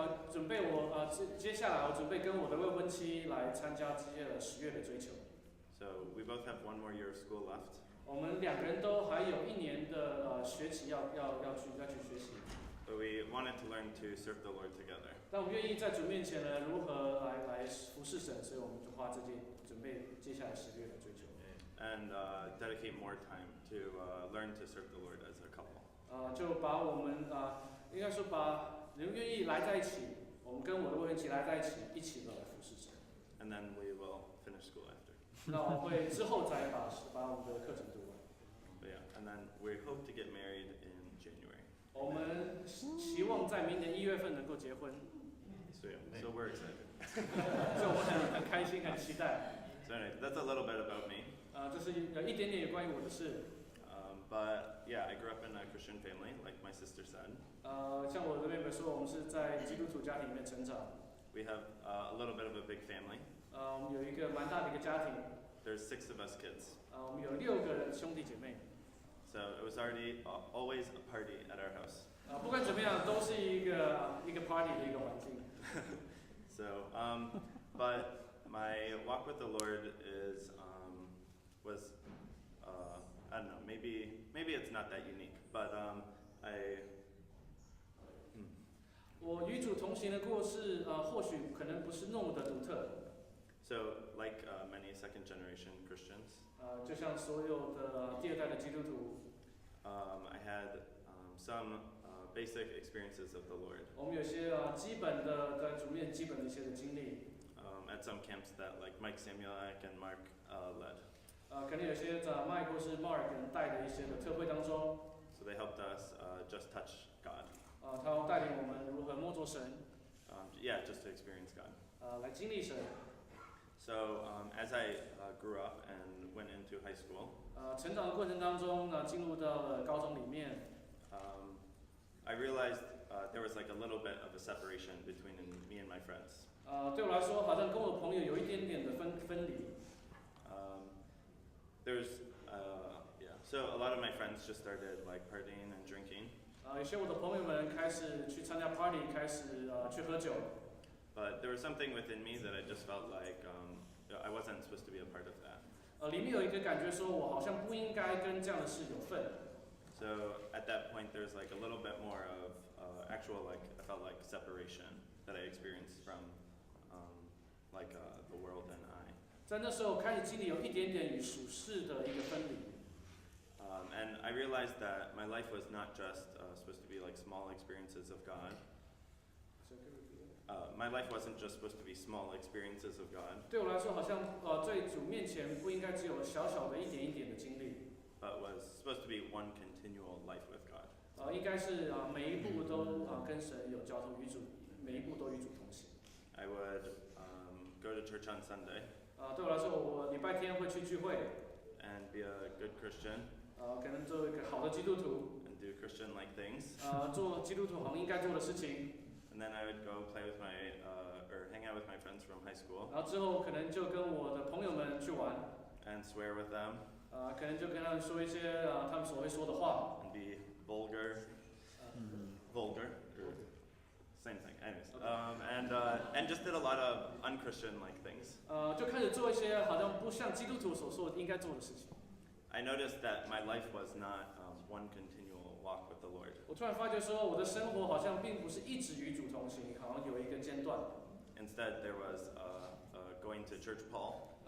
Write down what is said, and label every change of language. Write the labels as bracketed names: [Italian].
[Chinese] 准备接下来我准备跟我的未婚妻来参加10月的追求。 [English] So we both have one more year of school left. [Chinese] 我们两个人都还有1年的学期要去学习。 [English] But we wanted to learn to serve the Lord together. [Chinese] 但我们愿意在主面前呢，如何来服侍神，所以我们就花准备接下来10月的追求。 [English] And dedicate more time to learn to serve the Lord as a couple. [Chinese] 就把我们应该说把人愿意来在一起，我们跟我的未婚妻来在一起，一起的来服侍神。 [English] And then we will finish school after. [Chinese] 那我会之后再把我们的课程读完。 [English] But yeah, and then we hope to get married in January. [Chinese] 我们期望在明年1月份能够结婚。 [English] So we're excited. [Chinese] 所以我们很开心，很期待。 [English] So anyway, that's a little bit about me. [Chinese] 这是一点点有关于我的事。 [English] But yeah, I grew up in a Christian family, like my sister said. [Chinese] 像我的妹妹说，我们是在基督徒家庭里面成长。 [English] We have a little bit of a big family. [Chinese] 我们有一个蛮大的一个家庭。 [English] There's 6 of us kids. [Chinese] 我们有6个兄弟姐妹。 [English] So it was already always a party at our house. [Chinese] 不管怎么样，都是一个 party 的一个环境。 [English] So, but my walk with the Lord was I don't know, maybe it's not that unique, but [Chinese] 我与主同行的故事，或许可能不是那么的独特。 [English] So, like many second-generation Christians, [Chinese] 就像所有的第二代的基督徒， [English] I had some basic experiences of the Lord. [Chinese] 我们有些基本的在主面基本的一些的经历。 [English] At some camps that like Mike Samuelak and Mark led. [Chinese] 可能有些在麦或是 Mark 带的一些的特会当中， [English] So they helped us just touch God. [Chinese] 他带领我们如何摸着神， [English] Yeah, just to experience God. [Chinese] 来经历神。 [English] So as I grew up and went into high school, [Chinese] 成长的过程当中呢，进入到了高中里面， [English] I realized there was like a little bit of a separation between me and my friends. [Chinese] 对我来说，好像跟我的朋友有一点点的分离。 [English] So a lot of my friends just started like partying and drinking. [Chinese] 有些我的朋友们开始去参加 party， 开始去喝酒。 [English] But there was something within me that I just felt like I wasn't supposed to be a part of that. [Chinese] 里面有一个感觉说，我好像不应该跟这样的事有份。 [English] So at that point, there's like a little bit more of actual like I felt like separation that I experienced from the world and I. [Chinese] 在那时候开始经历有一点点与属世的一个分离。 [English] And I realized that my life was not just supposed to be like small experiences of God. My life wasn't just supposed to be small experiences of God. [Chinese] 对我来说，好像在主面前不应该只有小小的一点一点的经历。 [English] But was supposed to be one continual life with God. [Chinese] 应该是每一步都跟神有交通，与主每一步都与主同行。 [English] I would go to church on Sunday. [Chinese] 对我来说，我礼拜天会去聚会。 [English] And be a good Christian. [Chinese] 可能做一个好的基督徒。 [English] And do Christian-like things. [Chinese] 做基督徒好像应该做的事情。 [English] And then I would go play with or hang out with my friends from high school. [Chinese] 然后之后可能就跟我的朋友们去玩。 [English] And swear with them. [Chinese] 可能就跟他们说一些他们所会说的话。 [English] And be vulgar. Vulgar. Same thing. Anyways. And just did a lot of unchristian-like things. [Chinese] 就开始做一些好像不像基督徒所说应该做的事情。 [English] I noticed that my life was not one continual walk with the Lord. [Chinese] 我突然发觉说，我的生活好像并不是一直与主同行，好像有一个间断。 [English] Instead, there was going to church Paul.